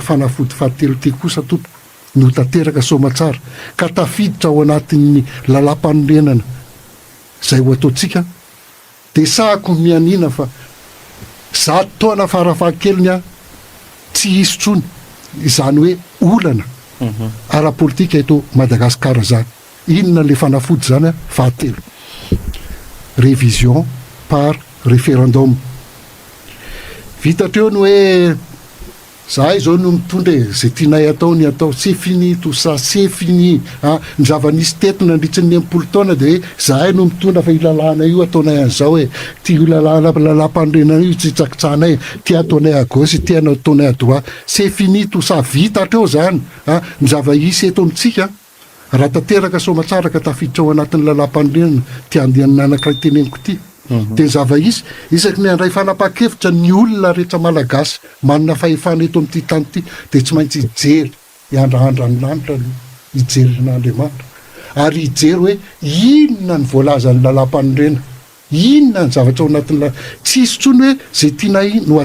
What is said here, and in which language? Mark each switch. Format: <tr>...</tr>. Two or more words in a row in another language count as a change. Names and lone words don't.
<mg>fanafody fahatelo ty kosa tompoko no tanteraka somatsara ka tafiditra ao anatin'ny lalam-panorenana zay ho ataontsika dia sahako mianina fa 100 taona farafahakeliny tsy hisy tsony izany hoe olana ara-politika eto Madagasikara zany inona le fanafody zany fahatelo</mg> <fr>révision par référendum</fr> <mg>vitatreo no hoe zahay zao no mitondra zay tianay atao ny atao</mg> <fr>c'est fini tout ça c'est fini</fr> <mg>ny zava-nisy teto nandritsy ny 90 taona dia hoe zahay no mitondra fa ilalàna io ataonay an'izao hoe tia lalam-panorenana io tsy tsakitsahanay tia ataonay</mg> <fr>à gauche</fr> <mg>tia ataonay</mg> <fr>à droite c'est fini tout ça</fr> <mg>vitatreo zany ny zava-isy eto amintsika raha tanteraka somatsara ka tafiditra ao anatin'ny lalam-panorenana tia andehanana anankiray teneniko ty dia zava-isy isaky ny andray fanapa-kevitra ny olona rehetra malagasy manana fahefana eto amin'ity tany ity dia tsy maintsy hijery hiandrahandra ny lanitra no hijery n'Andriamanitra ary hijery hoe inona ny voalaza ny lalam-panorenana inona ny zavatra ao anatin'ny tsy isy tsony hoe zay tianay no</mg>